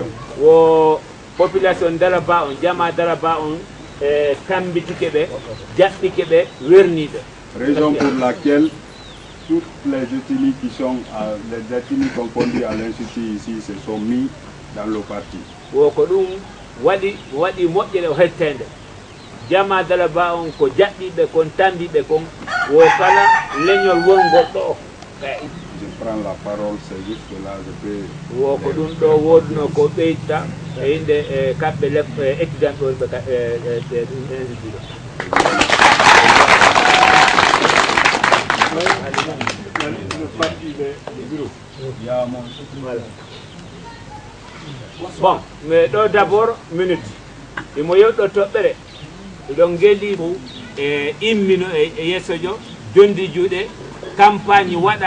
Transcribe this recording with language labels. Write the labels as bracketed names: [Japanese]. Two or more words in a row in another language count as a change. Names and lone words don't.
[Fula] Population Dalaba, on Jama Dalaba, on [French] raison pour laquelle toutes les ethnies qui sont, les ethnies confondues à l'institut ici se sont mis dans le parti. [Fula] Jama Dalaba on ko jaɓɓiɓe kon tambiɓe kon wo kala leñol wongol ɗo [French] je prends la parole, c'est juste là je peux [Fula] wo ko ɗum ɗo woduno ko ɓeyta e inde kamɓe étudiant ɗo ɓe institut [French] bon mais [Fula] ɗo [French] d'abord minute [Fula] imo yewɗo toɓɓere ɗon geli immino e yeesojo jondi juuɗe campagne waɗa